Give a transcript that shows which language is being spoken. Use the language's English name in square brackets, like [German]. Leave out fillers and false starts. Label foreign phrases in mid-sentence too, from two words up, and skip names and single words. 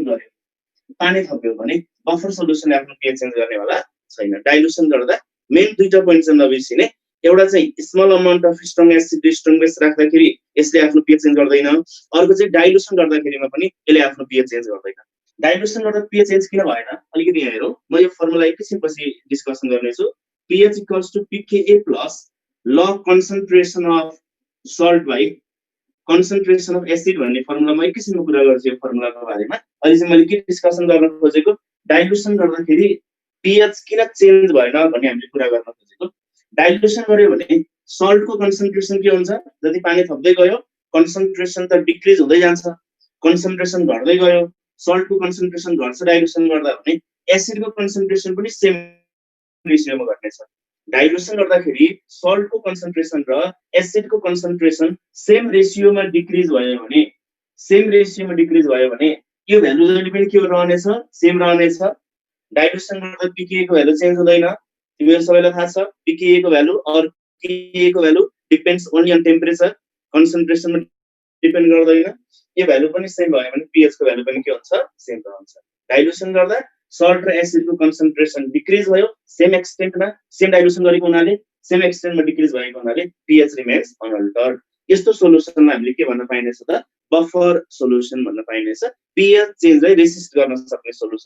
[Nepali] गर्यो पानी थप्यो भने बफर सोलुसनले आफ्नो [English] pH change [Nepali] गर्नेवाला छैन डाइल्युसन गर्दा मेन दुईटा पोइन्ट चाहिँ नबिर्सिने एउटा चाहिँ [English] small amount of strong acid strong base [Nepali] राख्दाखेरि यसले आफ्नो [English] pH change [Nepali] गर्दैन अर्को चाहिँ डाइल्युसन गर्दाखेरिमा पनि यसले आफ्नो pH चेन्ज गर्दैन डाइल्युसन गर्दा pH चेन्ज किन भएन अलिकति यहाँ हेरौं म यो फर्मुला एकैछिनपछि डिस्कसन गर्नेछु pH = pKa [English] + log concentration of salt by concentration of acid [Nepali] भन्ने फर्मुला म एकैछिनमा कुरा गर्छु यो फर्मुलाको बारेमा अहिले चाहिँ मैले के डिस्कसन गर्न खोजेको डाइल्युसन गर्दाखेरि pH किन चेन्ज भएन भन्ने हामीले कुरा गर्न खोजेको डाइल्युसन गर्यो भने सल्टको कन्सन्ट्रेसन के हुन्छ जति पानी थप्दै गयो कन्सन्ट्रेसन त डिक्रिज हुँदै जान्छ कन्सन्ट्रेसन घट्दै गयो सल्टको कन्सन्ट्रेसन घट्छ डाइल्युसन गर्दा भने एसिडको कन्सन्ट्रेसन पनि सेम रेशियोमा घट्नेछ डाइल्युसन गर्दाखेरि सल्टको कन्सन्ट्रेसन र एसिडको कन्सन्ट्रेसन सेम रेशियोमा डिक्रिज भयो भने यो भ्यालु जहिले पनि के रहनेछ सेम रहनेछ डाइल्युसन गर्दा pKa को भ्यालु चेन्ज हुँदैन तिमीहरु सबैलाई थाहा छ pKa को भ्यालु और pKa को भ्यालु [English] depends only on temperature [Nepali] कन्सन्ट्रेसनमा डिपेन्ड गर्दैन यो भ्यालु पनि सेम भयो भने pH को भ्यालु पनि के हुन्छ सेम रहन्छ डाइल्युसन गर्दा सल्ट र एसिडको कन्सन्ट्रेसन डिक्रिज भयो सेम एक्सटेन्टमा सेम डाइल्युसन गरेको हुनाले सेम एक्सटेन्टमा डिक्रिज भएको हुनाले [English] pH remains unaltered [Nepali] यस्तो सोलुसनमा हामीले के भन्न पाइनेछ त बफर सोलुसन भन्न पाइनेछ pH चेन्जलाई रेसिस्ट गर्न सक्ने सोलुसन